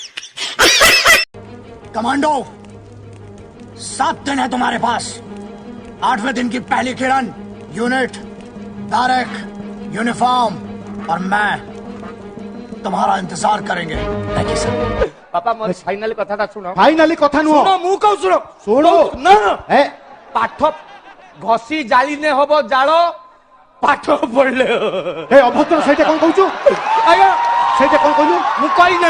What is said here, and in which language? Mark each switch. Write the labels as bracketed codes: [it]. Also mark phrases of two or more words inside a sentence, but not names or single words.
[hi] कमांडो 7 दिन है तुम्हारे पास 8वें दिन की पहली किरण, यूनिट, तारक, यूनिफॉर्म और मैं तुम्हारा इंतजार करेंगे। [or] ବାପା ମୋର ଫାଇନାଲି କଥାଟା ଶୁଣ। ଫାଇନାଲି କଥା ନୁହଁ ଶୁଣ ମୁଁ କହୁ ଶୁଣ ଶୁଣୁ ନା ए ପାଠ ଘଷି ଜାଳିନେ ହବ ଜାଳ ପାଠ ପଢିଲେ ଏ ଅଭଦ୍ର ସେଇଟା କଣ କହୁଛୁ ଆଜ୍ଞା ସେଇଟା କଣ କହିଲୁ ମୁଁ କହି ନାହିଁ।